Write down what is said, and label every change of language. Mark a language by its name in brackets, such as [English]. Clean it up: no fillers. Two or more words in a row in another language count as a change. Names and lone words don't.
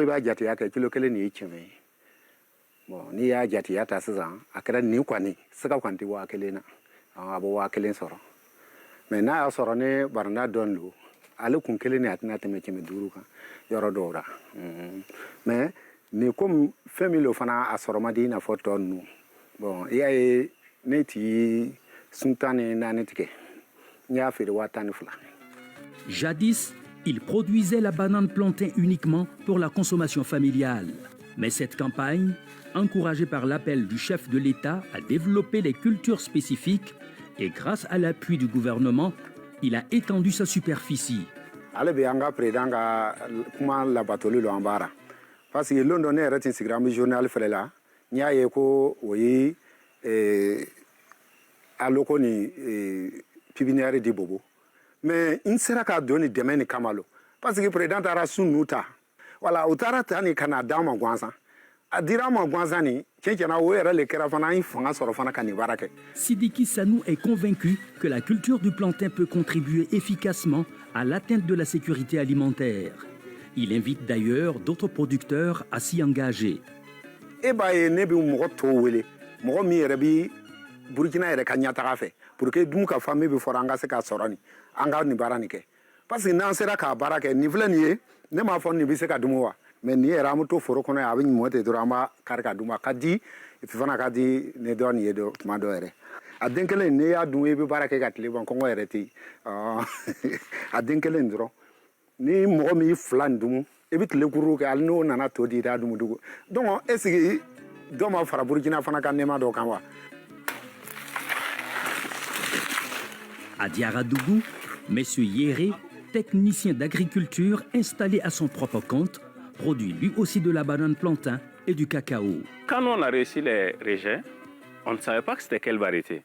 [Bambara] I b'a jateya kɛ kilo 1 nin ye tiɲɛ ye bon n'i y'a jateya ta sisan a kɛra nin kɔni siga kɔni tɛ 1000 na a bɛ 1000 sɔrɔ mais n'a y'a sɔrɔ ne baranda dɔn don ale kun 1 ni a tɛna tɛmɛ 500 kan yɔrɔ dɔw la mais nin comme fɛn min lo fana a sɔrɔ man di I n'a fɔ tɔ ninnu bon I y'a ye ne ti sun 14 tigɛ n y'a feere 12. [French] Jadis, il produisait la banane plantain uniquement pour la consommation familiale. Mais cette campagne, encouragée par l'appel du chef de l'État à développer les cultures spécifiques, et grâce à l'appui du gouvernement, il a étendu sa superficie. [Bambara] Ale bɛ an ka président ka kuma labatoli lo an baara [French] parce que [Bambara] London ne yɛrɛ tun sigira an bɛ journal fɛrɛ la n y'a ye ko o ye aloko ni pipinière di Bobo mais n sera k'a don ni dɛmɛ ni kama lo [French] parce que [Bambara] président taara su ninnu ta voilà o taara ta ni ka na d'an ma gansan a dira an ma gansan ni tiɲɛ-tiɲɛna o yɛrɛ le kɛra fana an ye fanga sɔrɔ fana ka nin baara kɛ. [French] Sidiki Sanou est convaincu que la culture du plantain peut contribuer efficacement à l'atteinte de la sécurité alimentaire. Il invite d'ailleurs d'autres producteurs à s'y engager. [Bambara] E b'a ye ne bɛ mɔgɔ tɔw wele mɔgɔ min yɛrɛ bɛ Burkina yɛrɛ ka ɲɛtaga fɛ [French] pour que [Bambara] dun ka famille bɛ fɔra an ka se k'a sɔrɔ nin an ka nin baara nin kɛ [French] parce que [Bambara] n'an sera k'a baara kɛ nin filɛ nin ye ne m'a fɔ nin bɛ se ka dun wa mais nin yɛrɛ an bɛ to foro kɔnɔ a bɛ ɲuman ten dɔrɔn an b'a kari ka dun a ka di [French] et puis [Bambara] fana ka di ne dɔ nin ye dɔ tuma dɔ yɛrɛ a den kelen n'i y'a dun I bɛ baara kɛ ka tile ban kɔngɔ yɛrɛ tɛ yen a den kelen dɔrɔn ni mɔgɔ min 2 nin dun I bɛ tile kuru kɛ hali n'o nana to di I t'a dun dugu [French] donc est ce que [Bambara] dɔ ma fara Burkina fana ka nɛɛma dɔ kan wa. [French] À Diaradougou, M. Yéré, technicien d'agriculture installé à son propre compte, produit lui aussi de la banane plantain et du cacao. Quand on a réussi les rejets, on ne savait pas que c'était quelle variété.